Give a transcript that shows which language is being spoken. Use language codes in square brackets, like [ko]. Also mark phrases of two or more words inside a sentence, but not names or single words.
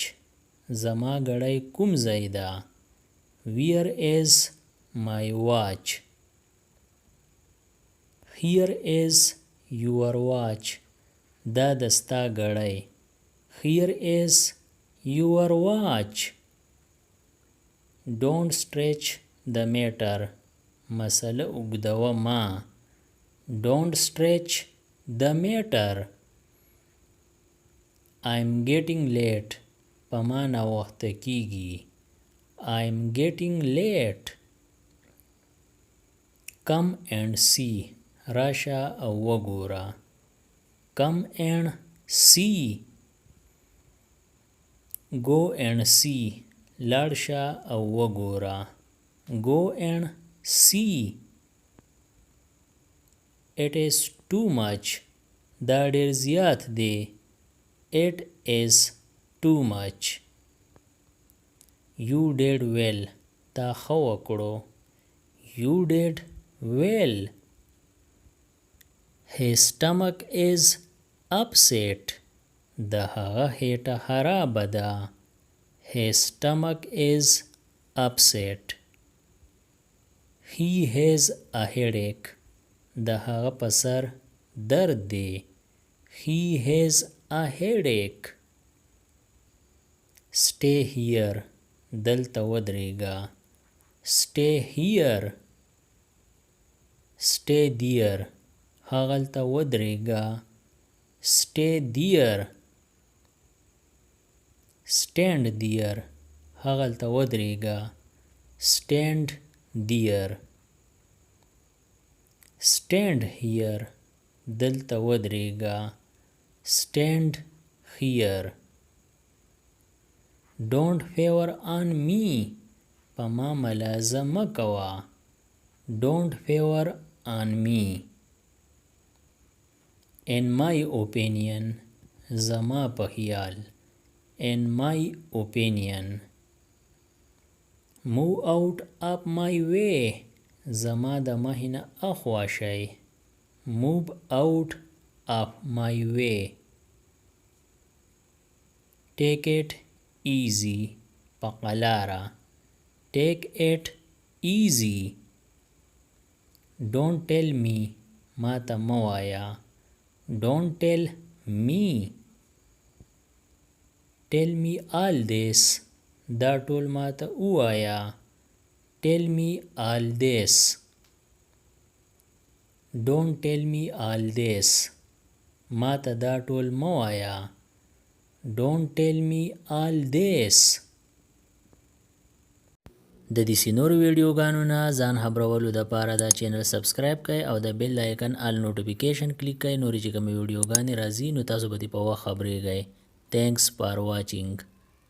[ps] زما ګړۍ کوم ځای ده. [en] Where is my watch? Here is your watch. [ps] دا د ستا ګړۍ. [en] Here is your watch. Don't stretch the matter. [ps] مسله اوږدوه ما. [en] Don't stretch the matter. I'm getting late. [ps] په ما ناوخته کیږي. [en] I'm getting late. Come and see. [ps] راشه او وګوره. [en] Come and see. Go and see. [ps] لاړ شه او وګوره. [en] Go and see. It is too much. [ps] دا ډېر زیات دی. [en] It is too much. You did well. [ps] تا ښه وکړو. [en] You did well. His stomach is upset. [ps] د هغه هیټه خرابه ده. [en] His stomach is upset. He has a headache. [ps] د هغه په سر درد دی. [en] He has a headache. Stay here. [ps] دلته ودرېږه. [en] Stay here. Stay there. [ps] هغلته ودرېږه. [en] Stay there. Stand there. [ps] هغلته ودرېږه. [en] Stand there. stand here [ps] دلته ودرېږه [en] stand here don't favor on me [ps] په ما ملازه مه کوه [en] don't favor on me in my opinion [ps] زما په خیال [en] in my opinion move out of my way [ps] زما د مخې نه اخوا شئ [en] move out of my way take it easy [ps] په قلاره [en] take it easy don't tell me [ps] ما ته مه وایه [en] don't tell me tell me all this [ps] دا ټول ما ته ووایه [en] tell me all this don't tell me all this [ps] ما ته دا ټول مه وایه [en] don't tell me all this [ps] د دې نورو ویډیوګانو نه ځان خبرولو دپاره دا چینل سبسکرایب کړئ او د [en] bell icon all notification [ps] کلیک کړئ نورې چې کومې ویډیوګانې راځي نو تاسو به دې په وخت خبریږئ [en] thanks for watching